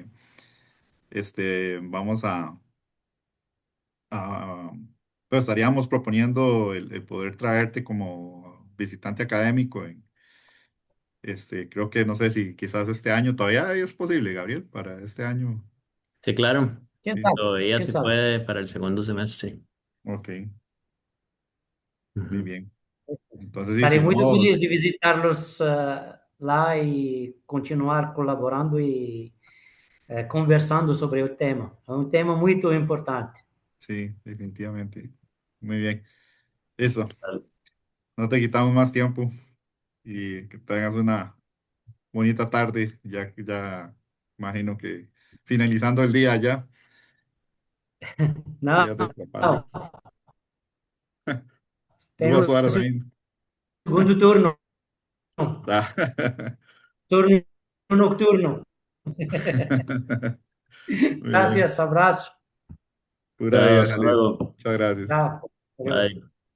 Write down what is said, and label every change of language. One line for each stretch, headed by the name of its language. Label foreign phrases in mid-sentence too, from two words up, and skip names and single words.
Spanish: Vamos a- pues estaríamos proponiendo el poder traerte como visitante académico. Creo que no sé si quizás este año todavía es posible, Gabriel, para este año. Sí, claro. ¿Quién Sí, sabe? Todavía ¿Quién se sabe? puede para el segundo semestre. ok, muy Ujú. bien. Entonces, sí, Estaré si
Portuguese: muito
Spanish: no,
Portuguese: feliz de visitarlos lá e continuar colaborando e conversando sobre o tema. É um tema muito importante.
Spanish: sí, definitivamente. Muy bien. Eso, no te quitamos más tiempo. Y que tengas una bonita tarde, ya imagino que finalizando el día ya,
Portuguese: Não,
Spanish: fíjate, papá,
Portuguese: não. Tem duas o horas ainda. segundo turno, Tá.
Spanish: turno nocturno. Muy bien, Gracias, abraço. pura vida, Hasta Jalil. luego. Muchas gracias.
Portuguese: Tchau.
English: Bye.